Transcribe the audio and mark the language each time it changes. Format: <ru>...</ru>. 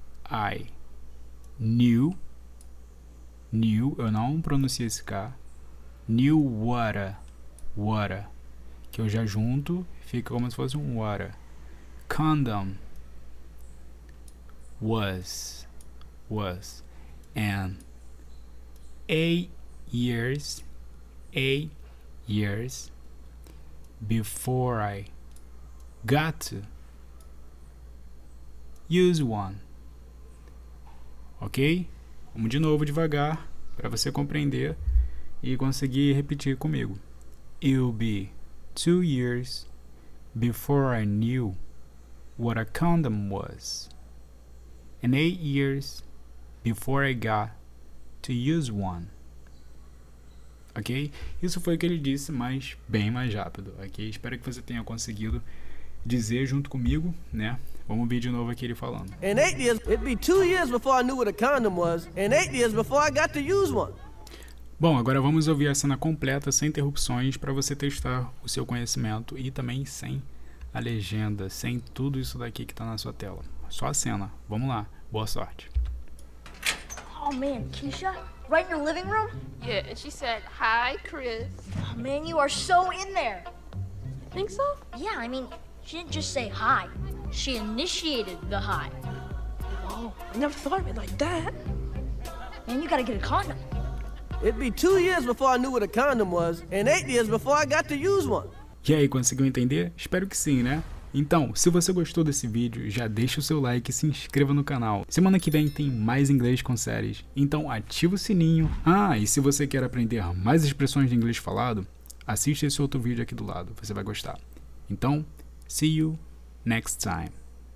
<en>I knew,</en> <pt>eu não pronunciei esse K,</pt> <en>knew what,</en> <pt>que eu já junto, fica como se fosse um</pt> <en>what, condom, was, and 8 years before I got to use one.</en> <pt>Ok? Vamos de novo devagar para você compreender e conseguir repetir comigo.</pt> <en>It'll be 2 years before I knew what a condom was, and 8 years before I got to use one. Ok?</en> <pt>Isso foi o que ele disse, mas bem mais rápido. Ok? Espero que você tenha conseguido dizer junto comigo, né? Vamos ver de novo aqui ele falando.</pt> <en>In 8 years, it'd be 2 years before I knew what a condom was, and 8 years before I got to use one.</en> <pt>Bom, agora vamos ouvir a cena completa, sem interrupções, para você testar o seu conhecimento e também sem a legenda, sem tudo isso daqui que tá na sua tela. Só a cena. Vamos lá. Boa sorte.</pt> <en>Oh man, Keisha? Right in your living room? Yeah, and she said, "Hi, Chris." Oh man, you are so in there. Think so? Yeah, I mean, she didn't just say hi. She initiated the hi. Whoa, I never thought of it like that. Man, you gotta get a condom. It'd be 2 years before I knew what a condom was, and 8 years before I got to use one.</en> <pt>E aí, conseguiu entender? Espero que sim, né? Então, se você gostou desse vídeo, já deixa o seu like e se inscreva no canal. Semana que vem tem mais inglês com séries, então ativa o sininho. Ah, e se você quer aprender mais expressões de inglês falado, assista esse outro vídeo aqui do lado, você vai gostar. Então,</pt> <en>see you next time.</en>